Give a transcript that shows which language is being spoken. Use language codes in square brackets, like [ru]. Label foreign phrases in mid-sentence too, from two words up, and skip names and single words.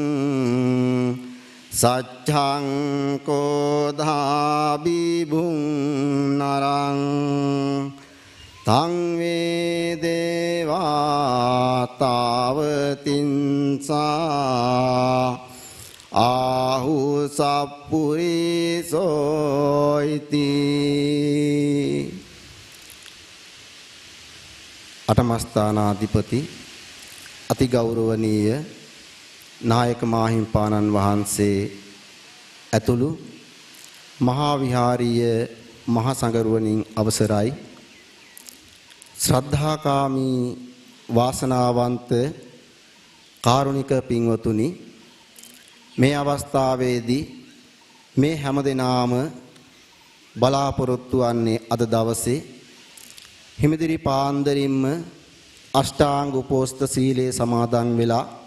[pi] සච්ඡං කෝධාබිභුං නරං තං වේ දේවා තාවතින්සා ආහු සප්පුරිසෝයිති. [si] අටමස්ථානාධිපති අති ගෞරවනීය නායක මාහිම්පාණන් වහන්සේ ඇතුළු මහා විහාරීය මහා සංඝරුවනින් අවසරයි. ශ්‍රද්ධාකාමී වාසනාවන්ත කාරුණික පින්වතුනි, මේ අවස්ථාවේදී මේ හැමදෙනාම බලාපොරොත්තු වන්නේ අද දවසේ හිමිදිරි පාන්දරින්ම අෂ්ටාංග උපෝස්ත සීලයේ සමාදන් වෙලා